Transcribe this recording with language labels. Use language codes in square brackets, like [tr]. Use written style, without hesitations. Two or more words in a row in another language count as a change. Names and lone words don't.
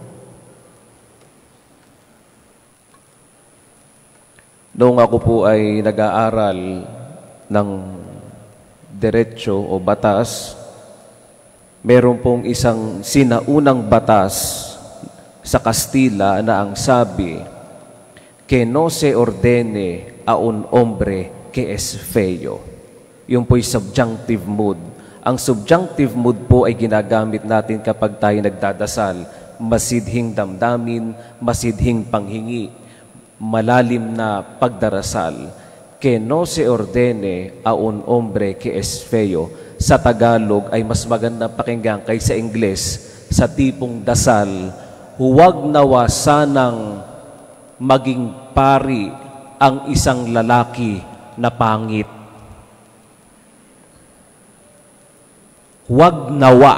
[tl] Noong ako po ay nag-aaral ng diretsyo o batas, meron pong isang sinaunang batas sa Kastila na ang sabi, [es] que no se ordene a un hombre que es feo. [tl] Yung po'y [en] subjunctive mood. [tl] Ang [en] subjunctive mood [tl] po ay ginagamit natin kapag tayo nagdadasal. Masidhing damdamin, masidhing panghingi, malalim na pagdarasal. [es] Que no se ordene a un hombre que es feo. [tl] Sa Tagalog ay mas magandang pakinggan kaysa Ingles sa tipong dasal, huwag nawa sanang maging pari ang isang lalaki na pangit. Huwag nawa.